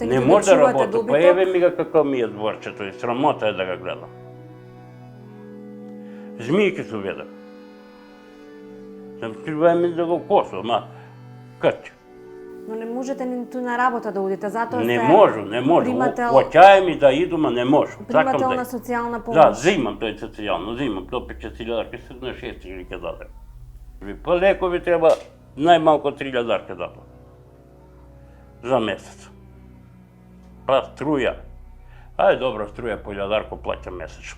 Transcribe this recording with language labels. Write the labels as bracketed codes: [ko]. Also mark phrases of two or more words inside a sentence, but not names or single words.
[mk] Не ниту може да чувате работи, па добиток. еве ми га како ми е дворчето и срамота е да го гледам. Змијки се ведам. Треба ми да го косо, ма кај? Но не можете ниту на работа да одите, затоа Не сте можу, не можу. примател- Хоќај ми да иду, ма не можу. примател да на социјална помош. Да, взимам тој социјално, взимам до 5.000 се на 6.000 ќе дадем. Па лекови треба најмалку 3.000 ќе дадам. За месец. Па струја. Ајде добро, струја по 1.000 плаќам месечно.